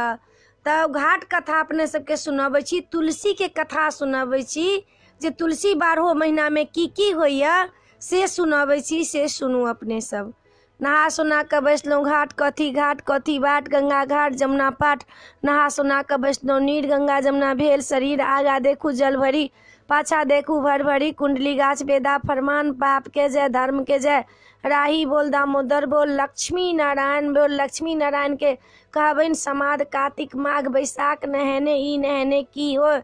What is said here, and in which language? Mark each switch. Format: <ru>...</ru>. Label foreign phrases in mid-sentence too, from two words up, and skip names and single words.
<mai>तब घाट कथा अपने सबके सुनबै छी, तुलसी के कथा सुनबै छी जे तुलसी 12 महीना में की होइया से सुनबै छी, से सुनू अपने सब। नहा सोना कऽ बैसलहुँ घाट कथी बाट गंगा घाट जमुना पाठ। नहा सोना कऽ बैसलहुँ नीर गंगा जमुना भेल शरीर। आगा देखू जल भरी पाछा देखू भर भरी। कुंडली गाछ बेदा फरमान पाप के जय धर्म के जय। राही बोल दामोदर बोल लक्ष्मी नारायण बोल। लक्ष्मी नारायण के कहबनि समाद कातिक माघ बैसाख नहने ई नहने की हो।</mai>